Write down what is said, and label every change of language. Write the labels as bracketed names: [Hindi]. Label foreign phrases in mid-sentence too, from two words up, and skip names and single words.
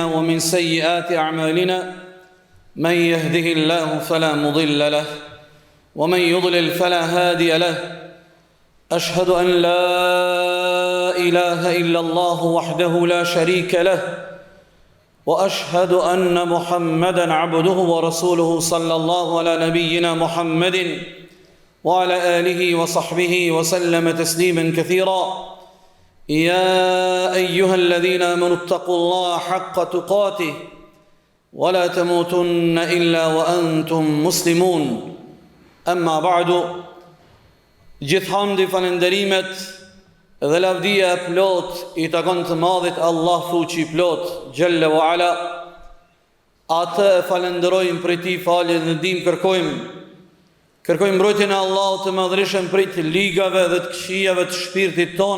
[Arabic] ومن سيئات أعمالنا من يهده الله فلا مضل له ومن يضلل فلا هادي له أشهد أن لا إله إلا الله وحده لا شريك له وأشهد أن محمدا عبده ورسوله صلى الله على نبينا محمد وعلى آله وصحبه وسلم تسليما كثيرا. يا أيها الذين آمنوا اتقوا الله حق تقاته ولا تموتن إلا وأنتم مسلمون. أما بعد، [Albanian] gjithë hamdi, falenderimet dhe lavdia e plot i takon të madhit Allah fuqi plot [Arabic] جل وعلا. [Albanian] Atë e falenderojmë për ti falje dhe ndim kërkojmë mbrojtjen e Allahut të madhreshëm prej të ligave dhe të këqijave të shpirtit ton.